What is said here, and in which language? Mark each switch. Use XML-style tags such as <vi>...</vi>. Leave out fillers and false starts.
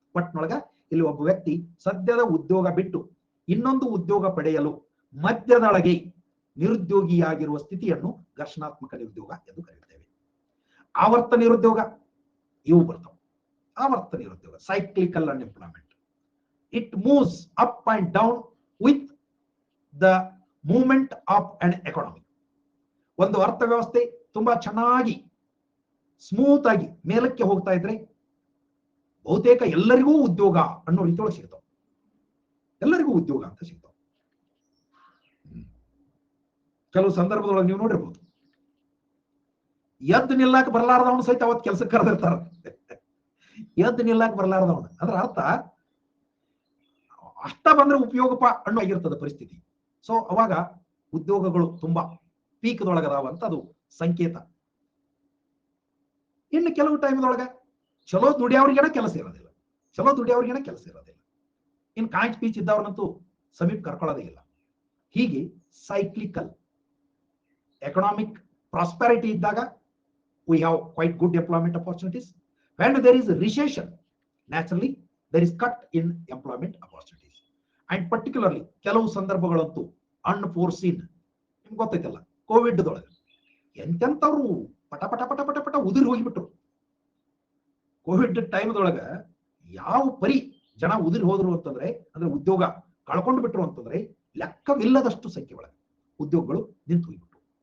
<kn>ಒಟ್ನೊಳಗ ಇಲ್ಲಿ ಒಬ್ಬ ವ್ಯಕ್ತಿ ಸದ್ಯದ ಉದ್ಯೋಗ ಬಿಟ್ಟು ಇನ್ನೊಂದು ಉದ್ಯೋಗ ಪಡೆಯಲು ಮಧ್ಯದೊಳಗೆ ನಿರುದ್ಯೋಗಿಯಾಗಿರುವ ಸ್ಥಿತಿಯನ್ನು ಘರ್ಷಣಾತ್ಮಕ ನಿರುದ್ಯೋಗ ಎಂದು ಕರೆಯುತ್ತೇವೆ. ಆವರ್ತ ನಿರುದ್ಯೋಗ ಇವು ಬರ್ತಾವ. ಆವರ್ತ ನಿರುದ್ಯೋಗ, cyclical unemployment.</kn> <en>It moves up and down with the movement of an economy.</en> <kn>ಒಂದು ಅರ್ಥವ್ಯವಸ್ಥೆ ತುಂಬಾ ಚೆನ್ನಾಗಿ ಸ್ಮೂತ್ ಆಗಿ ಮೇಲಕ್ಕೆ ಹೋಗ್ತಾ ಇದ್ರೆ ಬಹುತೇಕ ಎಲ್ಲರಿಗೂ ಉದ್ಯೋಗ ಅನ್ನೋ ರೀತಿಯೊಳಗೆ ಸಿಗ್ತಾವ. ಎಲ್ಲರಿಗೂ ಉದ್ಯೋಗ ಅಂತ ಸಿಗ್ತಾವ. ಕೆಲವು ಸಂದರ್ಭದೊಳಗೆ ನೀವು ನೋಡಿರ್ಬೋದು, ಎದ್ದು ನಿಲ್ಲಾಕ ಬರಲಾರದವನು ಸಹಿತ ಅವತ್ತು ಕೆಲಸಕ್ಕೆ ಕರೆದಿರ್ತಾರ. ಎದ್ದು ನಿಲ್ಲಾಕ ಬರಲಾರದವನು ಅದ್ರ ಅರ್ಥ ಅಷ್ಟ ಬಂದ್ರೆ ಉಪಯೋಗಪ ಅನ್ನೋ ಆಗಿರ್ತದ ಪರಿಸ್ಥಿತಿ. ಸೊ ಅವಾಗ ಉದ್ಯೋಗಗಳು ತುಂಬಾ ಪೀಕ್ದೊಳಗದಾವ ಅಂತ ಅದು ಸಂಕೇತ. ಇನ್ನು ಕೆಲವು ಟೈಮ್ದೊಳಗ ಚಲೋ ದುಡಿಯವ್ರಿಗೇನ ಕೆಲಸ ಇರೋದಿಲ್ಲ. ಇನ್ನು ಕಾಂಚ್ ಪೀಚ್ ಇದ್ದವ್ರನ್ನಂತೂ ಸಮೀಪ ಕರ್ಕೊಳ್ಳೋದೇ ಇಲ್ಲ. ಹೀಗೆ</kn> <en>cyclical economic prosperity</en> <kn>ಇದ್ದಾಗ</kn> <en>we have quite good employment opportunities. When there is a recession, naturally there is cut in employment opportunities. And particularly</en> <kn>ಕೆಲವು ಸಂದರ್ಭಗಳಂತೂ ಅನ್ಫೋರ್ಸೀನ್, ನಿಮ್ಗೆ ಗೊತ್ತೈತಲ್ಲ ಕೋವಿಡ್ ದೊಳಗೆ ಎಂತೆಂಥವ್ರು ಪಟ ಉದುರಿ ಹೋಗಿಬಿಟ್ರು. ಕೋವಿಡ್ ಟೈಮ್ದೊಳಗ ಯಾವ ಪರಿ ಜನ ಉದುರಿ ಹೋದ್ರು ಅಂತಂದ್ರೆ, ಅಂದ್ರೆ ಉದ್ಯೋಗ ಕಳ್ಕೊಂಡು ಬಿಟ್ರು ಅಂತಂದ್ರೆ ಲೆಕ್ಕವಿಲ್ಲದಷ್ಟು ಸಂಖ್ಯೆ ಒಳಗೆ ಉದ್ಯೋಗಗಳು ನಿಂತು ಹೋಗ್ಬಿಟ್ರು.</kn>